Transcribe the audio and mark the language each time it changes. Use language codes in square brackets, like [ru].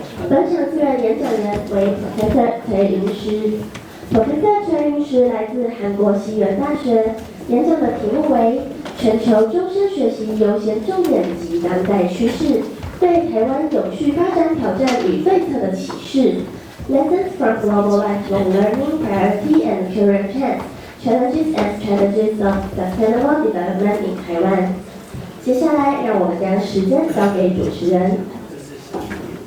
[zh] 本场自然演讲人为 Professor 崔云师。 Professor 崔云师来自韩国西园大学，演讲的题目为全球终身学习优先重点及当代趋势，对台湾永续发展挑战与对策的启示。 [en] Lessons from global lifelong learning, priority and career paths, challenges and strategies of sustainable development in Taiwan. [zh] 接下来，让我们将时间交给主持人。